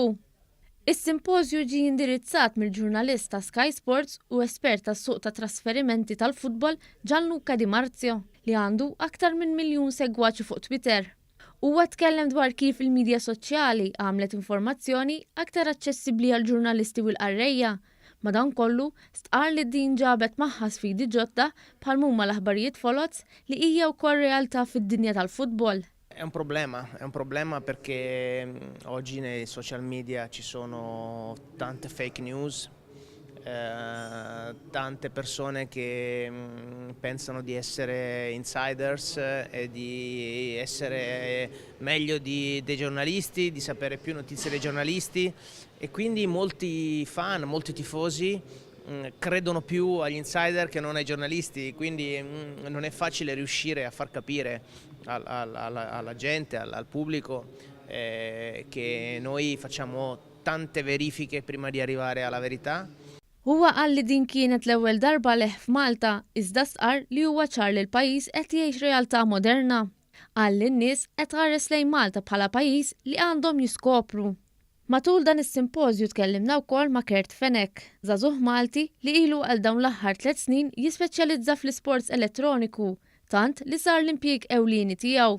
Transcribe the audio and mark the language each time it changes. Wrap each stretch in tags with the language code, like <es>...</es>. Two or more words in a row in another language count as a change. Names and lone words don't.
<mt>Is-simpożju ġie indirizzat mill-ġurnalista Sky Sports u espert tas-suq ta' trasferimenti tal-futbol Gianluca Di Marzio li għandu aktar minn 1 miljun segwaċi fuq Twitter. Huwa tkellem dwar kif il-midja soċjali għamlet informazzjoni aktar aċċessibbli għal ġurnalisti u l-qarrejja. Madankollu, stqar li din ġabet magħha sfidi ġodda bħal huma l-aħbarijiet folots li hija wkoll realtà fid-dinja tal-futbol.</mt> <it>È un problema perché oggi nei</it> <en>social media</en> <it>ci sono tante</it> <en>fake news,</en> <it>tante persone che pensano di essere insiders e di essere meglio dei giornalisti, di sapere più notizie dei giornalisti e quindi molti fan, molti tifosi credono più agli insider che non ai giornalisti, quindi non è facile riuscire a far capire alla gente, al pubblico che noi facciamo tante verifiche prima di arrivare alla verità.</it> <mt>Huwa qal li din kienet l-ewwel darba leħ f'Malta iżda stqar li huwa ċar li l-pajjiż qed jgħix realtà moderna. Qal li n-nies qed tħares lejn Malta bħala pajjiż li għandhom jiskopru. Matul dan is-simpożju tkellimna wkoll ma' Kurt Fenech, żagħżugħ Malti li ilu għal dawn l-aħħar 3 snin jispeċjalizza fl-isports elettroniku, tant li sar l-impjieg ewlieni tiegħu.</mt>